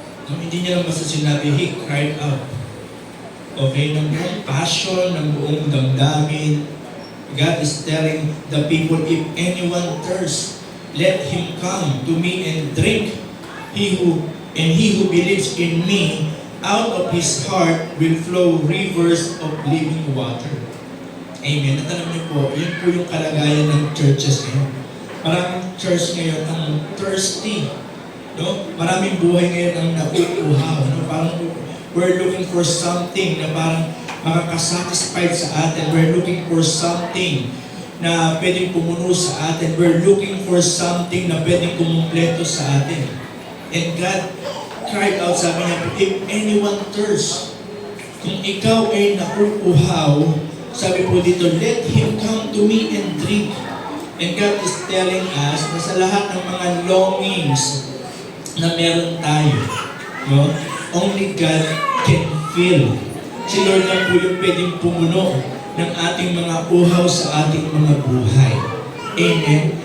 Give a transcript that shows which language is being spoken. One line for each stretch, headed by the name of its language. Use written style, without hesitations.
English: No,
Filipino: hindi niya lang basta sinabi,
English: he cried out. Okay,
Filipino: ng buong passion, ng buong damdamin,
English: God is telling the people, if anyone thirsts, let him come to me and drink. He who believes in me, out of his heart will flow rivers of living water. Amen.
Filipino: At alam niyo po, yun po yung kalagayan ng churches ngayon. Maraming church ngayon ang thirsty. No? Maraming buhay ngayon ang nauuhaw. No? Parang
English: we're looking for something
Filipino: na parang makakasatisfied sa atin.
English: We're looking for something
Filipino: na pwedeng pumuno sa atin.
English: We're looking for something
Filipino: na pwedeng kumumpleto sa atin.
English: And God cried out,
Filipino: sabi niya,
English: if anyone thirsts,
Filipino: kung ikaw ay nauuhaw, sabi po dito,
English: let him come to me and drink. And God is telling us
Filipino: na sa lahat ng mga longings na meron tayo, no?
English: Only God can fill.
Filipino: Si Lord lang po yung pwedeng pumuno ng ating mga uhaw sa ating mga buhay. Amen?